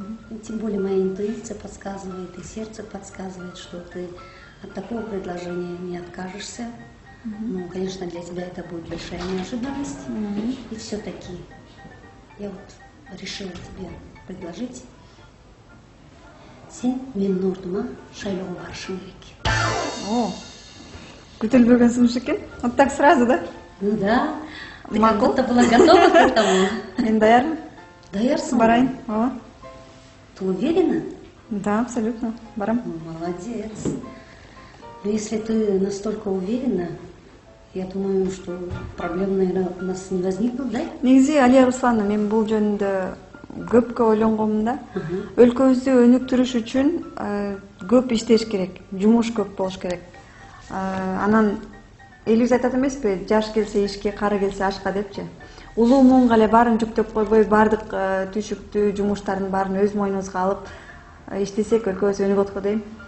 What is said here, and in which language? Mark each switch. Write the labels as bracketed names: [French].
[Russian] И тем более моя интуиция подсказывает, и сердце подсказывает, что ты от такого предложения не откажешься. Ну, конечно, для тебя это будет большая неожиданность. И все-таки я вот решила тебе предложить. [Kyrgyz] Сен менин ордума шайлоого барышың керек. О, күтүлбөгөн сунуш экен. [Russian] Вот так сразу, да? Ну да, ты как Могу. будто была готова к этому. [Kyrgyz] Мен даярмын. Даярсың? Барайын. Ооба. [Russian] Ты уверена? Да, абсолютно. [Kyrgyz] Барам. [Russian] Ну, молодец. Но если ты настолько уверена, я думаю, что проблем, наверное, у нас не возникнут, да? [Kyrgyz] Негизи Алия Руслановна, мен бул жөнүндө көпкө ойлонгонмун да. Өлкөбүздү өнүктүрүш үчүн көп иштеш керек, жумуш көп болуш керек. Анан элибиз айтат эмеспи, жаш келсе ишке, кары келсе ашка депчи. Улуу муунга эле баарын жүктөп койбой, баардык түйшүктүү жумуштардын баарын өз мойнубузга алып иштесек өлкөбүз өнүгөт го дейм.